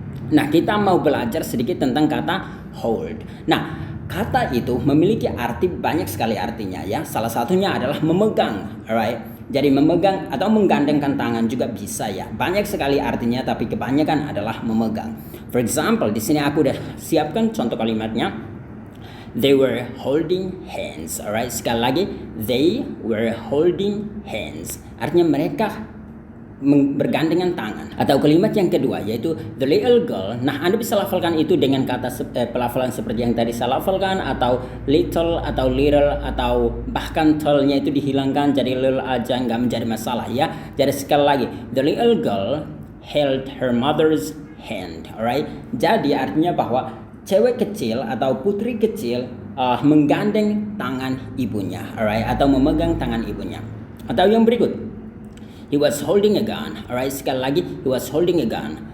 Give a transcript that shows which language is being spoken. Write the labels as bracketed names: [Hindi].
[Indonesian] Nah, kita mau belajar sedikit tentang kata hold. Nah, kata itu memiliki arti banyak sekali artinya ya. Salah satunya adalah memegang, alright? Jadi memegang atau menggandengkan tangan juga bisa ya. Banyak sekali artinya, tapi kebanyakan adalah memegang. [English] For example, [Indonesian] di sini aku udah siapkan contoh kalimatnya. [English] They were holding hands. Alright, [Indonesian] sekali lagi, [English] they were holding hands. [Indonesian] Artinya mereka bergandengan tangan. Atau kalimat yang kedua yaitu [English] the little girl. [Indonesian] Nah, Anda bisa lafalkan itu dengan kata pelafalan seperti yang tadi saya lafalkan, atau little atau little, atau bahkan tell-nya itu dihilangkan jadi little aja, nggak menjadi masalah ya. Jadi sekali lagi, [English] the little girl held her mother's hand. Alright. [Indonesian] Jadi artinya bahwa cewek kecil atau putri kecil menggandeng tangan ibunya, alright, atau memegang tangan ibunya. Atau yang berikut, [English] he was holding a gun. Alright, [Indonesian] sekali lagi, [English] he was holding a gun.